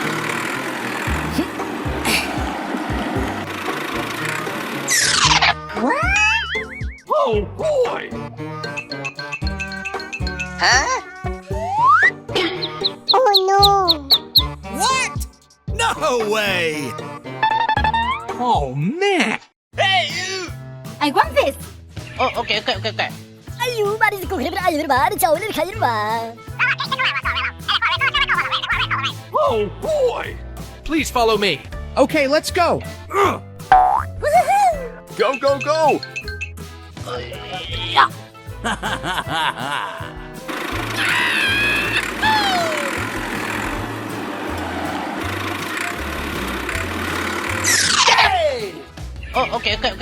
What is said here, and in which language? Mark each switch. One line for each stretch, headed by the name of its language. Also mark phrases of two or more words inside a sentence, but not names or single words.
English: Oh boy! What? No way! Oh man! Hey, you! I want this. Oh, okay. Ayu, baris ko kira ayu bar, chawle khair ba. Oh boy! Please follow me. Okay, let's go! Go, go, go! Oh, okay.